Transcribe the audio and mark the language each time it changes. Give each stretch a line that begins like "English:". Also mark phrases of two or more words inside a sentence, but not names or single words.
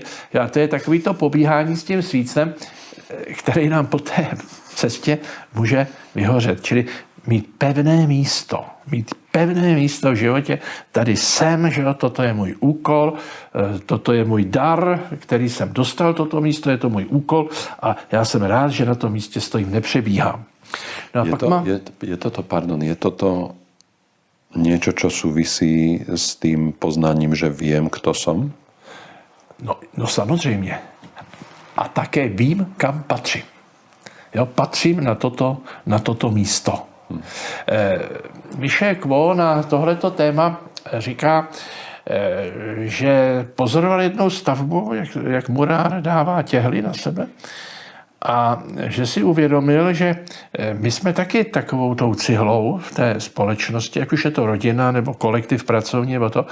Czech: A to je takový to pobíhání s tím svícnem, který nám po té cestě může vyhořet. Čili mít pevné místo v životě. Tady jsem, že jo, toto je můj úkol, toto je můj dar, který jsem dostal, toto místo, je to můj úkol a já jsem rád, že na tom místě stojím, nepřebíhám. No
Slovak: je toto niečo, čo súvisí s tým poznaním, že viem, kto som?
Czech: No samozřejmě. A také vím, kam patřím. Jo, patřím na toto místo. Michel Quo na tohleto téma říká, že pozoroval jednou stavbu, jak murár dává těhly na sebe a že si uvědomil, že my jsme taky takovou tou cihlou v té společnosti, jak už je to rodina nebo kolektiv pracovní nebo to.